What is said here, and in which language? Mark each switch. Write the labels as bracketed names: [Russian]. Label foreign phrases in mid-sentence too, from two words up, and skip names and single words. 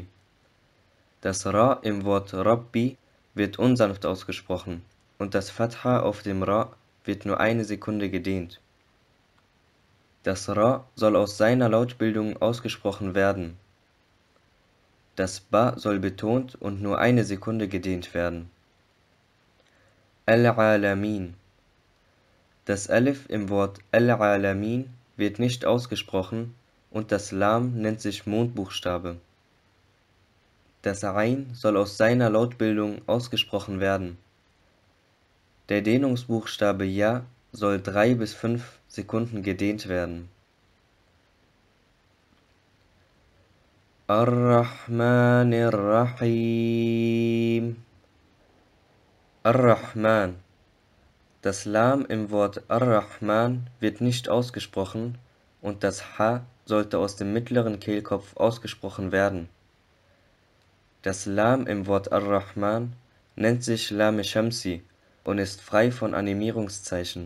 [German] Das Ra im Wort Rabbi wird unsanft ausgesprochen und das Fatha auf dem Ra wird nur eine Sekunde gedehnt. Das Ra soll aus seiner Lautbildung ausgesprochen werden. Das Ba soll betont und nur eine Sekunde gedehnt werden. Al-Alamin. Das Alif im Wort Al-Alamin wird nicht ausgesprochen und das Lam nennt sich Mondbuchstabe. Das Ain soll aus seiner Lautbildung ausgesprochen werden. Der Dehnungsbuchstabe Ja soll 3 bis 5 Sekunden gedehnt werden. [Arabic] الرحمن الرحيم. [German] Ar-Rahman. Das Lam im Wort Ar-Rahman wird nicht ausgesprochen und das Ha sollte aus dem mittleren Kehlkopf ausgesprochen werden. Das Lam im Wort Ar-Rahman nennt sich [Arabic] لام شمسي [German] und ist frei von Animierungszeichen.